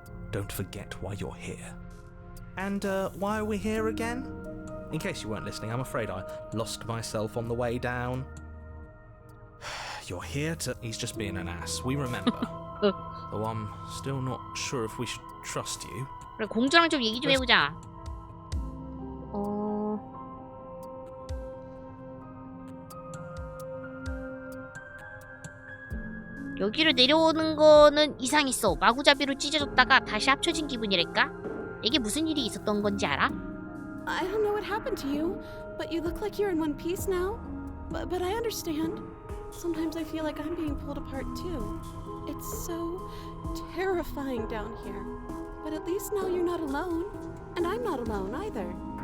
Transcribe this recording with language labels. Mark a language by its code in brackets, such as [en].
[en] Don't forget why you're here. And why are we here again? In case you weren't listening, I'm afraid I lost myself on the way down. You're here to... He's just being an ass, we remember. Though I'm still not sure if we should trust you. [ko] 그래 공주랑 좀 얘기 좀 해보자. 여기로 내려오는 거는 이상했어. 마구잡이로 찢어졌다가 다시 합쳐진 기분이랄까? 이게 무슨 일이 있었던 건지 알아? [en] I don't know what happened to you, but you look like you're in one piece now. But I understand. Sometimes I feel like I'm being pulled apart too. It's so terrifying down here. But at least now you're not alone. And I'm not alone either.